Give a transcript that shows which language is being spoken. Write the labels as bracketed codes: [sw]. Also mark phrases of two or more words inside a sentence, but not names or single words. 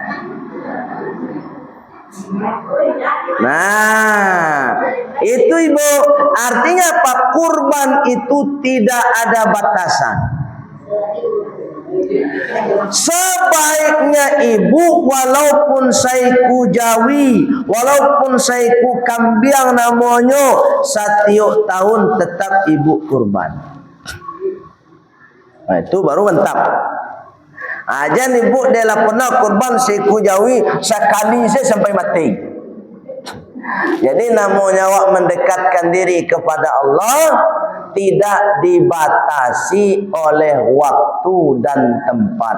[id] Nah, itu Ibu, artinya apa? Kurban itu tidak ada batasan. Sebaiknya ibu walaupun [min] saiku jawi, [id] walaupun [min] saiku kambiang [id] namanya, setiap tahun tetap ibu kurban. Nah, itu baru mantap. Aja ibu dia lah pernah kurban [min] saiku jawi [id] sekali saya sampai mati. Jadi namanya awak mendekatkan diri kepada Allah tidak dibatasi oleh waktu dan tempat.